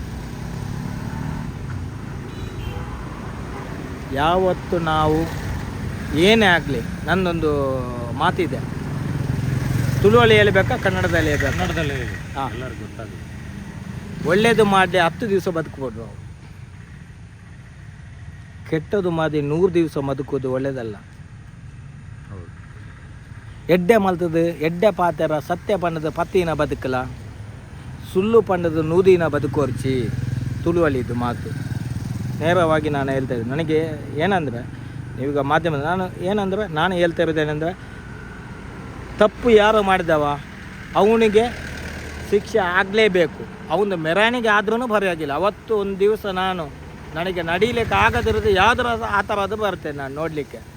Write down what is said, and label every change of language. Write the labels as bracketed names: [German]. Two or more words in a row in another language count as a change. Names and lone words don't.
[Kannada] ಯಾವತ್ತು ನಾವು ಏನೇ ಆಗಲಿ, ನನ್ನೊಂದು ಮಾತಿದೆ, ತುಳುವಲ್ಲಿ ಹೇಳ್ಬೇಕಾ ಕನ್ನಡದಲ್ಲಿ ಹೇಳ್ಬೇಕು? ಕನ್ನಡದಲ್ಲಿ ಹೇಳಿ. ಹಾಂ, ಎಲ್ಲರಿಗೂ ಗೊತ್ತಾಗುತ್ತೆ. ಒಳ್ಳೆಯದು ಮಾಡಿ 10 ದಿವಸ ಬದುಕ್ಬೋದು ನಾವು, ಕೆಟ್ಟದು ಮಾಡಿ 100 ದಿವಸ ಬದುಕೋದು ಒಳ್ಳೆಯದಲ್ಲ. [Tulu] ಎಡ್ಡೆ ಮಲ್ತದು ಎಡ್ಡೆ ಪಾತೆರ ಸತ್ಯ ಪಂಡದ ಪತ್ತಿನ ಬದುಕಲ, ಸುಳ್ಳು ಪಂಡದ ನೂದಿನ ಬದುಕೋರ್ಚಿ. [Kannada] ತುಳುವಲ್ಲಿದ್ದು ಮಾತು ನೇರವಾಗಿ ನಾನು ಹೇಳ್ತಾ ಇದ್ದೀನಿ. ನನಗೆ ಏನಂದರೆ, ನೀವೀಗ ಮಾಧ್ಯಮ ನಾನು ಹೇಳ್ತಾ ಇರೋದೇನೆಂದರೆ, ತಪ್ಪು ಯಾರು ಮಾಡಿದವ ಅವನಿಗೆ ಶಿಕ್ಷೆ ಆಗಲೇಬೇಕು. ಅವನು ಮೆರವಣಿಗೆ ಆದ್ರೂ ಪರವಾಗಿಲ್ಲ. ಅವತ್ತು ಒಂದು ದಿವಸ ನನಗೆ ನಡೀಲಿಕ್ಕೆ ಆಗದಿರೋದು ಯಾವುದರ ಆ ಥರದ್ದು ಬರ್ತೇನೆ ನಾನು ನೋಡಲಿಕ್ಕೆ.